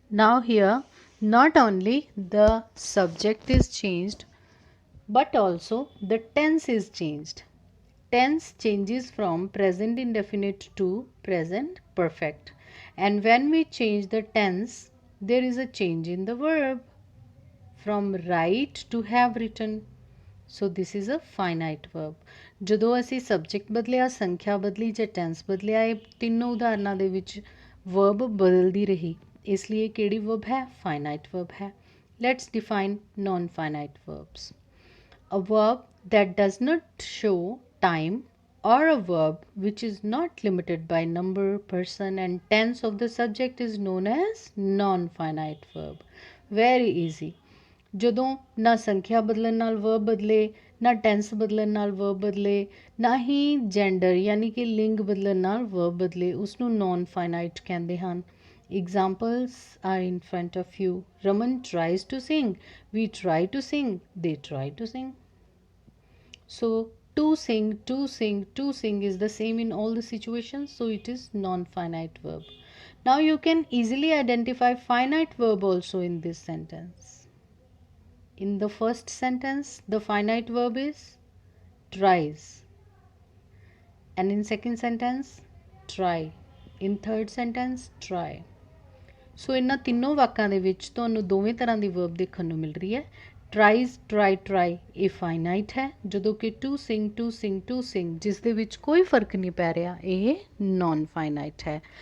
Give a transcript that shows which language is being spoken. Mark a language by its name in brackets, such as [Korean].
[English] Now here, not only the subject is changed, but also the tense is changed. Tense changes from present indefinite to present perfect. And when we change the tense, there is a change in the verb from write to have written. So this is a finite verb. [Punjabi] ਜਦੋਂ ਅਸੀਂ subject ਬਦਲਿਆ, ਸੰਖਿਆ ਬਦਲੀ ਜਾਂ tens ਬਦਲਿਆ, ਇਹ ਤਿੰਨੋਂ ਉਦਾਹਰਨਾਂ ਦੇ ਵਿੱਚ ਵਰਬ ਬਦਲਦੀ ਰਹੀ, ਇਸ ਲਈ ਇਹ ਕਿਹੜੀ ਵਰਬ ਹੈ? ਫਾਈਨਾਈਟ ਵਰਬ ਹੈ। [English] Let's define non finite verbs. A verb that does not show time or a verb which is not limited by number, person and tense of the subject is known as non-finite verb. Very easy. [Punjabi] ਜਦੋਂ ਨਾ ਸੰਖਿਆ ਬਦਲਣ ਨਾਲ verb ਬਦਲੇ, ਨਾ tens ਬਦਲਣ ਨਾਲ verb ਬਦਲੇ, ਨਾ ਹੀ ਜੈਂਡਰ ਯਾਨੀ ਕਿ ਲਿੰਗ ਬਦਲਣ ਨਾਲ ਵਰਬ ਬਦਲੇ, ਉਸਨੂੰ ਨੌਨ ਫਾਈਨਾਈਟ ਕਹਿੰਦੇ ਹਨ। [English] Examples are in front of you. Raman tries to sing. We try to sing. They try to sing. So to sing is the same in all the situations. So it is non-finite verb. Now you can easily identify finite verb also in this sentence. In the first sentence, the finite verb is tries. And in second sentence, try. In third sentence, try. [Punjabi] So ਇਹਨਾਂ ਤਿੰਨੋਂ ਵਾਕਾਂ ਦੇ ਵਿੱਚ ਤੁਹਾਨੂੰ ਦੋਵੇਂ ਤਰ੍ਹਾਂ ਦੀ verb ਦੇਖਣ ਨੂੰ ਮਿਲ ਰਹੀ ਹੈ। tries, try ਇਹ finite ਹੈ, ਜਦੋਂ ਕਿ to sing ਜਿਸ ਦੇ ਵਿੱਚ ਕੋਈ ਫਰਕ ਨਹੀਂ ਪੈ ਰਿਹਾ, ਇਹ non finite ਹੈ।